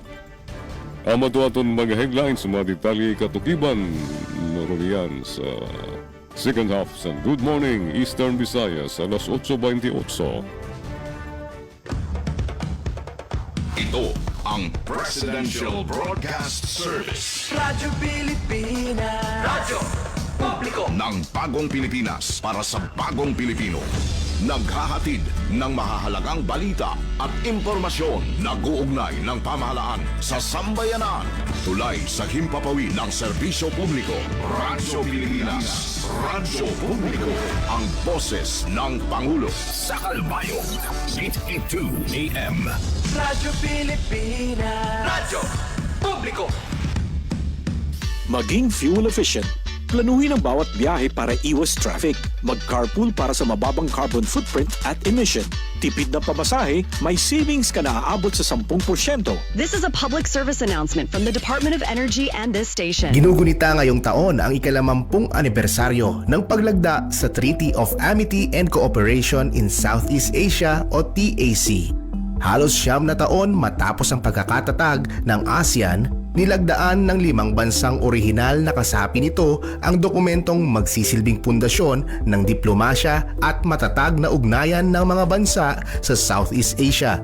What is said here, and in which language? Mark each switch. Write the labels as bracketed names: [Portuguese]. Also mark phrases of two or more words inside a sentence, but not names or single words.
[Waray] Amado aton mga headlines, mga detalye katukiban naroriyan sa second half sa Good Morning Eastern Visayas alas 8:28. [Filipino] Ito ang Presidential Broadcast Service. Radyo Pilipinas. Radyo Publiko ng Bagong Pilipinas para sa Bagong Pilipino. Naghahatid ng mahahalagang balita at impormasyon na guugnay ng pamahalaan sa sambayanan. Tulay sa himpapawid ng serbisyo publiko. Radyo Pilipinas. Radyo Publiko. Ang boses ng Pangulo. Sa Kalbayog, 882 AM. Radyo Pilipinas. Radyo Publiko. Maging [English] fuel efficient. [Filipino] Planuhin ang bawat biyahe para iwas traffic. Mag-carpool para sa mababang [English] carbon footprint [Filipino] at emission. Tipid na pamasahe, may savings ka na aabot sa 10%. [English] This is a public service announcement from the Department of Energy and this station. [Filipino] Ginugunita ngayong taon ang ika-50 anibersaryo ng paglagda sa Treaty of Amity and Cooperation in Southeast Asia o TAC. Halos 9 na taon matapos ang pagkakatatag ng ASEAN, nilagdaan ng 5 bansang orihinal na kasapi nito ang dokumentong magsisilbing pundasyon ng diplomasya at matatag na ugnayan ng mga bansa sa Southeast Asia.